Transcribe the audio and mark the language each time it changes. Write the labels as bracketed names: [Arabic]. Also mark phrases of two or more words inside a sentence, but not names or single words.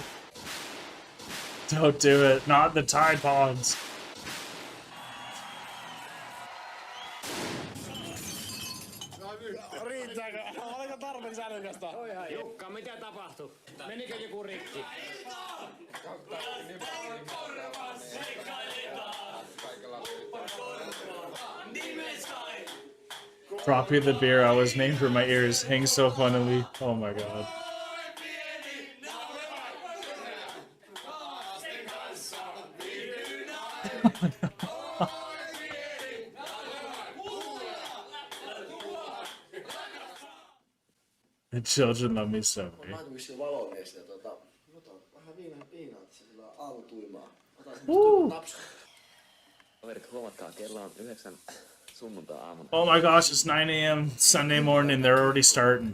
[English] Don't do it. Not the Tide Pods. [Finnish] Riittääkö? Oliko tarpeeksi älykästä? Jukka, mitä tapahtui? Menikö joku rikki? [English] Dropping the beer I was named for my ears hangs so funnily. Oh my god. The children love me so. [Finnish] Nightwishin valomies ja vähän viinaa tässä sillä aamutuimaa. Kaverit, huomatkaa, kello on 9 sunnuntai-aamuna. [English] Oh my gosh, it's 9 a.m. Sunday morning. They're already starting.